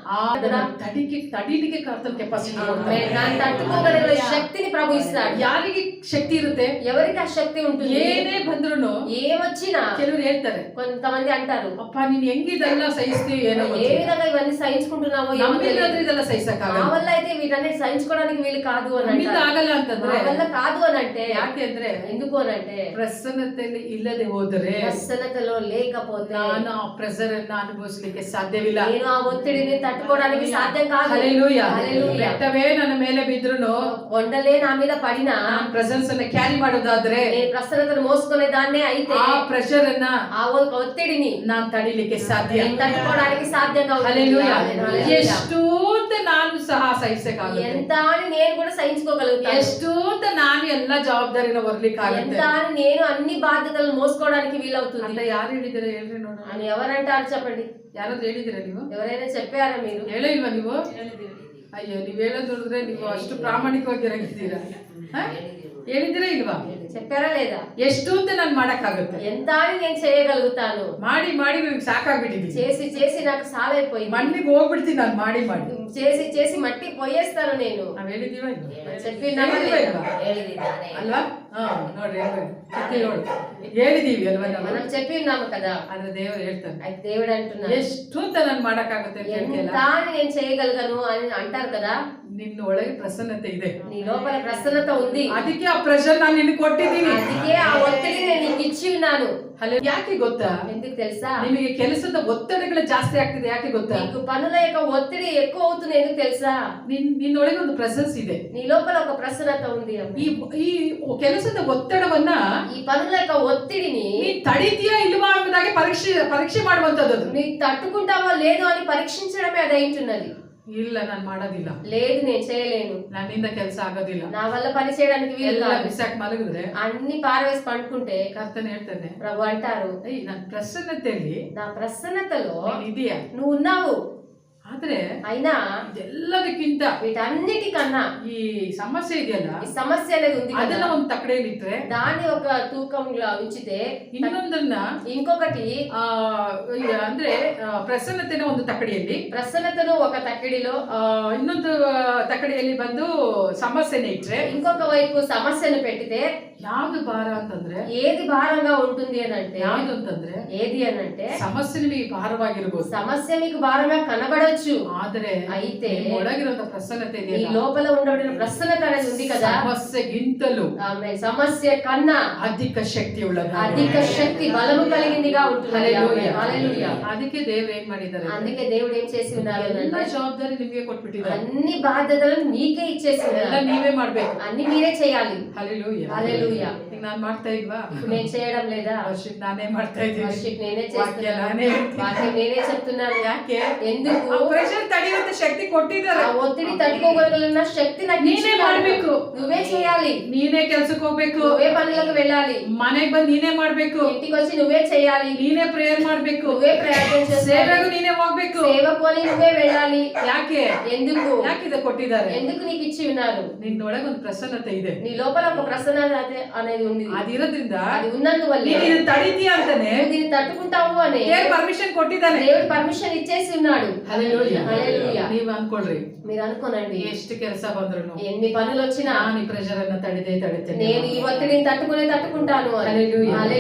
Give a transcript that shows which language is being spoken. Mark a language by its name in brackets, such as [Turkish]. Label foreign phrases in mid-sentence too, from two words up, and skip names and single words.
[Kannada] ತಡೀಲಿಕ್ಕೆ ಕರ್ತನ ಕೆಪಾಸಿಟಿ [Telugu] దాన్ని తట్టుకోగలిగిన శక్తిని ప్రభు ఇస్తాడు. [Kannada] ಯಾರಿಗೆ ಶಕ್ತಿ ಇರುತ್ತೆ, [Telugu] ఎవరికి ఆ శక్తి ఉంటుంది. [Kannada] ಏನೇ ಬಂದ್ರು [Telugu] ఏమొచ్చినా [Kannada] ಕೆಲವರು ಹೇಳ್ತಾರೆ, [Telugu] కొంతమంది అంటారు, [Kannada] ಅಪ್ಪ ನೀನ್ ಹೆಂಗಿದೆಲ್ಲ ಸಹಿಸ್ತೀವಿ, ಏನೋ [Telugu] ఏ ವಿధంగా ఇవన్నీ సహించుకుంటున్నావో ఏమో తెలియదు. [Kannada] ನಮ್ಮಿಂದಾದ್ರೆ ಇದೆಲ್ಲ ಸಹಿಸಕ್ಕಾಗಲ್ಲ, [Telugu] నా వల్ల అయితే వీటన్నిటి సహించుకోవడానికి వీలు కాదు అని [Kannada] ನಮ್ಮಿಂದ [Telugu] అంటారు. [Kannada] ಆಗಲ್ಲ ಅಂತಂದ್ರೆ, [Telugu] నా వల్ల కాదు అని అంటే [Kannada] ಯಾಕೆ ಅಂದ್ರೆ [Telugu] ఎందుకు అని అంటే [Kannada] ಪ್ರಸನ್ನತೆಯಲ್ಲಿ ಇಲ್ಲದೆ ಹೋದರೆ [Telugu] ప్రసన్నతలో లేకపోతే [Kannada] ನಾನು ಆ ಪ್ರೆಷರ್ ಅನ್ನ ಅನುಭವಿಸಲಿಕ್ಕೆ ಸಾಧ್ಯವಿಲ್ಲ, [Telugu] నేను ఆ ఒత్తిడిని తట్టుకోవడానికి సాధ్యం కాదు. [Kannada] ಹಲ್ಲೆಲೂಯಾ. [Telugu] హల్లెలూయా. [Kannada] ಬೆಟ್ಟವೇ ನನ್ನ ಮೇಲೆ ಬಿದ್ರುನು [Telugu] కొండలే నా మీద పడినా [Kannada] ನಾನು ಪ್ರೆಸೆನ್ಸ್ ಅನ್ನ ಕ್ಯಾರಿ ಮಾಡೋದಾದ್ರೆ, [Telugu] నేను ప్రసన్నతను మోసుకునే దాన్నే అయితే [Kannada] ಆ ಪ್ರೆಷರ್ ಅನ್ನ [Telugu] ఆ ఒత్తిడిని [Kannada] ನಾನು ತಡಿಲಿಕ್ಕೆ ಸಾಧ್ಯ. [Telugu] నేను తట్టుకోవడానికి సాధ్యంగా ఉంది. [Kannada] ಹಲ್ಲೆಲೂಯಾ. [Telugu] హల్లెలూయా. [Kannada] ಎಷ್ಟು ಅಂತ ನಾನು ಸಹ ಸಹಿಸಕ್ಕಾಗುತ್ತೆ, [Telugu] ఎంత అని నేను కూడా సహించుకోగలుగుతాను, [Kannada] ಎಷ್ಟು ಅಂತ ನಾನು ಎಲ್ಲ ಜವಾಬ್ದಾರಿನ ಹೊರ್ಲಿಕ್ಕಾಗುತ್ತೆ [Telugu] ఎంత అని నేను అన్ని బాధ్యతలను మోసుకోవడానికి వీలవుతుంది [Kannada] ಅಂತ ಯಾರು ಹೇಳಿದಿರ ಹೇಳ್ರಿ ನೋಡೋಣ. [Telugu] అని ఎవరంటారు చెప్పండి. [Kannada] ಯಾರಾದ್ರೂ ಹೇಳಿದಿರ ನೀವು? [Telugu] ఎవరైనా చెప్పారా మీరు? [Kannada] ಹೇಳೇ ಇಲ್ವಾ ನೀವು? ಅಯ್ಯೋ, ನೀವ್ ಹೇಳೋದ್ ನೋಡಿದ್ರೆ ನೀವು ಅಷ್ಟು ಪ್ರಾಮಾಣಿಕವಾಗಿರಂಗಿದ್ದೀರಾ. ಹೇಳಿದಿರಾ ಇಲ್ವಾ? [Telugu] చెప్పారా లేదా? [Kannada] ಎಷ್ಟು ಅಂತ ನಾನು ಮಾಡಕ್ಕಾಗುತ್ತೆ, [Telugu] ఎంత అని నేను చేయగలుగుతాను, [Kannada] ಮಾಡಿ ಮಾಡಿ ನನಗೆ ಸಾಕಾಗ್ಬಿಟ್ಟಿದ್ದೀನಿ, [Telugu] చేసి చేసి నాకు సాలైపోయింది, [Kannada] ಮಣ್ಣಿಗೆ ಹೋಗ್ಬಿಡ್ತೀನಿ ನಾನು ಮಾಡಿ ಮಾಡಿ. [Telugu] చేసి చేసి మట్టి పోయేస్తాను నేను. [Kannada] ನಾವ್ ಹೇಳಿದೀವ [Telugu] చెప్పినామా లేదా? [Kannada] ಅಲ್ವಾ? ನೋಡ್ರಿ ಹೇಳಿದೀವಿ ಅಲ್ವಾ ನಾವು? [Telugu] మనం చెప్పి ఉన్నాము కదా. [Kannada] ಆದ್ರೆ ದೇವರು ಹೇಳ್ತಾನೆ, [Telugu] అయితే దేవుడు అంటున్నాడు, [Kannada] ಎಷ್ಟು ಅಂತ ನಾನು ಮಾಡಕ್ಕಾಗುತ್ತೆ ಅಂತ ಹೇಳ್ತಿಲ್ಲ. [Telugu] ఎంత అని నేను చేయగలను అని అంటారు కదా. [Kannada] ನಿನ್ನ ಒಳಗೆ ಪ್ರಸನ್ನತೆ ಇದೆ, [Telugu] నీ లోపల ప్రసన్నత ఉంది, [Kannada] ಅದಕ್ಕೆ ಆ ಪ್ರೆಷರ್ ನಾನು ನಿನಗೆ ಕೊಟ್ಟಿದ್ದೀನಿ, [Telugu] అందుకే ఆ ఒత్తిడి నేను నీకు ఇచ్చి ఉన్నాను. [Kannada] ಯಾಕೆ ಗೊತ್ತಾ? [Telugu] ఎందుకు తెలుసా? [Kannada] ನಿಮಗೆ ಕೆಲಸದ ಒತ್ತಡಗಳು ಜಾಸ್ತಿ ಆಗ್ತಿದೆ, ಯಾಕೆ ಗೊತ್ತಾ? [Telugu] నీకు పనుల యొక్క ఒత్తిడి ఎక్కువ అవుతుంది, ఎందుకు తెలుసా? [Kannada] ನಿನ್ನೊಳಗೆ ಒಂದು ಪ್ರೆಸೆನ್ಸ್ ಇದೆ, [Telugu] నీ లోపల ఒక ప్రసన్నత ఉంది. [Kannada] ಈ ಕೆಲಸದ ಒತ್ತಡವನ್ನ, [Telugu] ఈ పనుల యొక్క ఒత్తిడిని [Kannada] ನೀನ್ ತಡಿತೀಯಾ ಇಲ್ವಾ ಅನ್ನೋದಾಗಿ ಪರೀಕ್ಷೆ ಮಾಡುವಂತದ್ದು. [Telugu] నీ తట్టుకుంటావో లేదో అని పరీక్షించడమే అది అయింటున్నది. [Kannada] ಇಲ್ಲ, ನಾನು ಮಾಡೋದಿಲ್ಲ, [Telugu] లేదు నేను చేయలేను, [Kannada] ನನ್ನಿಂದ ಕೆಲಸ ಆಗೋದಿಲ್ಲ, [Telugu] నా వల్ల పని చేయడానికి వీలు కాదు, [Kannada] ಬಿಸಾಕ್ ಮಲಗಿದ್ರೆ [Telugu] అన్ని పారవేసి పండుకుంటే [Kannada] ಕರ್ತನೆ ಹೇಳ್ತಾನೆ, [Telugu] ప్రభు అంటారు, [Kannada] ನನ್ನ ಪ್ರಸನ್ನತೆಯಲ್ಲಿ [Telugu] నా ప్రసన్నతలో [Kannada] ನೀನ್ ಇದೀಯಾ, [Telugu] నువ్వు ఉన్నావు, [Kannada] ಆದ್ರೆ [Telugu] అయినా [Kannada] ಇದೆಲ್ಲದಕ್ಕಿಂತ [Telugu] వీటన్నిటికన్నా [Kannada] ಈ ಸಮಸ್ಯೆ ಇದೆಯಲ್ಲ [Telugu] ఈ సమస్య అనేది ఉంది కదా, [Kannada] ಅದನ್ನ ಒಂದು ತಕ್ಕಡೆಯಲ್ಲಿ ಇಟ್ರೆ [Telugu] దాన్ని ఒక తూకంలో ఉంచితే [Kannada] ಇನ್ನೊಂದನ್ನ [Telugu] ఇంకొకటి [Kannada] ಅಂದ್ರೆ ಪ್ರಸನ್ನತೆನ ಒಂದು ತಕ್ಕಡಿಯಲ್ಲಿ [Telugu] ప్రసన్నతను ఒక తక్కిడిలో [Kannada] ಇನ್ನೊಂದು ತಕ್ಕಡಿಯಲ್ಲಿ ಬಂದು ಸಮಸ್ಯೆನ ಇಟ್ರೆ [Telugu] ఇంకొక వైపు సమస్యను పెట్టితే [Kannada] ಯಾವ್ದು ಭಾರ ಅಂತಂದ್ರೆ [Telugu] ఏది భారంగా ఉంటుంది అని అంటే [Kannada] ಯಾವ್ದು ಅಂತಂದ್ರೆ [Telugu] ఏది అని అంటే [Kannada] ಸಮಸ್ಯೆ ನಿಮಗೆ ಭಾರವಾಗಿರ್ಬೋದು, [Telugu] సమస్య మీకు భారంగా కనబడొచ్చు, [Kannada] ಆದ್ರೆ [Telugu] అయితే [Kannada] ಒಳಗಿರುವಂತ ಪ್ರಸನ್ನತೆ [Telugu] ఈ [Kannada] ಇದೆಯಲ್ಲ, [Telugu] లోపల ఉండబడిన ప్రసన్నత అనేది ఉంది కదా, [Kannada] ಸಮಸ್ಯೆಗಿಂತಲೂ [Telugu] ఆమె సమస్య కన్నా [Kannada] ಅಧಿಕ ಶಕ್ತಿ ಉಳ್ಳದ. [Telugu] అధిక శక్తి బలము కలిగిందిగా ఉంటుంది. హల్లెలూయా. హల్లెలూయా. [Kannada] ಅದಕ್ಕೆ ದೇವ್ರು ಏನ್ ಮಾಡಿದ್ದಾರೆ, [Telugu] అందుకే దేవుడు ఏం చేసి ఉన్నారు [Kannada] ಎಲ್ಲ [Telugu] అంటే [Kannada] ಜವಾಬ್ದಾರಿ ನಿಮ್ಗೆ ಕೊಟ್ಬಿಟ್ಟಿದ್ದಾರೆ, [Telugu] అన్ని బాధ్యతలను మీకే ఇచ్చేసి [Kannada] ಎಲ್ಲ [Telugu] ఉన్నారు, [Kannada] ನೀವೇ ಮಾಡ್ಬೇಕು. [Telugu] అన్ని మీరే చేయాలి. హల్లెలూయా. హల్లెలూయా. [Kannada] ಈಗ ನಾನ್ ಮಾಡ್ತಾ ಇಲ್ವಾ, [Telugu] ఇప్పుడు నేను చేయడం లేదా, [Kannada] ವರ್ಷಕ್ಕೆ ನಾನೇ ಮಾಡ್ತಾ ಇದ್ದೀನಿ, [Telugu] వర్షిప్ నేనే [Kannada] ವಾಕ್ಯ [Telugu] చేస్తున్నాను, [Kannada] ನಾನೇ ಹೇಳ್ತೀನಿ. [Telugu] వాక్యం నేనే చెప్తున్నాను. [Kannada] ಯಾಕೆ [Telugu] ఎందుకు? [Kannada] ಆ ಪ್ರೆಷರ್ ತಡೆಯುವಂತ ಶಕ್ತಿ ಕೊಟ್ಟಿದ್ದಾರೆ, [Telugu] ఆ ఒత్తిడి తట్టుకోగలిగిన శక్తి నాకు [Kannada] ನೀನೇ [Telugu] ఇచ్చినారు. [Kannada] ಮಾಡ್ಬೇಕು, [Telugu] నువ్వే చేయాలి, [Kannada] ನೀನೇ ಕೆಲ್ಸಕ್ಕೆ ಹೋಗ್ಬೇಕು, [Telugu] నువ్వే పనులకు వెళ్ళాలి, [Kannada] ಮನೆಗ್ ಬಂದು ನೀನೇ ಮಾಡ್ಬೇಕು, [Telugu] ఇంటికి వచ్చి నువ్వే చేయాలి, [Kannada] ನೀನೇ ಪ್ರೇಯರ್ ಮಾಡ್ಬೇಕು, [Telugu] నువ్వే ప్రార్థన చేయాలి, [Kannada] ಸೇವೆಗೂ ನೀನೇ ಹೋಗ್ಬೇಕು. [Telugu] సేవకు అని నువ్వే వెళ్ళాలి. [Kannada] ಯಾಕೆ [Telugu] ఎందుకు? [Kannada] ಯಾಕೆ ಇದು ಕೊಟ್ಟಿದ್ದಾರೆ, [Telugu] ఎందుకు నీకు ఇచ్చి ఉన్నారు? [Kannada] ನಿನ್ನೊಳಗೆ ಒಂದು ಪ್ರಸನ್ನತೆ ಇದೆ, [Telugu] నీ లోపల ఒక ప్రసన్నత అనేది ఉంది. [Kannada] ಅದಿರೋದ್ರಿಂದ [Telugu] అది ఉన్నందువల్ల [Kannada] ನೀನು ಇದನ್ನ ತಡೀತೀಯ ಅಂತಾನೆ [Telugu] నువ్వు దీన్ని తట్టుకుంటావు అని [Kannada] ದೇವ್ರ ಪರ್ಮಿಷನ್ ಕೊಟ್ಟಿದ್ದಾನೆ. [Telugu] దేవుడు పర్మిషన్ ఇచ్చేసి ఉన్నాడు. హల్లెలూయా. హల్లెలూయా. [Kannada] ನೀವ್ ಅನ್ಕೊಳ್ರಿ, [Telugu] మీరు అనుకోనండి, [Kannada] ಎಷ್ಟು ಕೆಲಸ ಬಂದ್ರು [Telugu] ఎన్ని పనులు వచ్చినా [Kannada] ನಾನು ಈ ಪ್ರೆಷರ್ ಅನ್ನ ತಡೆದೇ ತಡಿತೇನೆ. [Telugu] నేను ఈ ఒత్తిడిని తట్టుకుంటాను అని. హల్లెలూయా.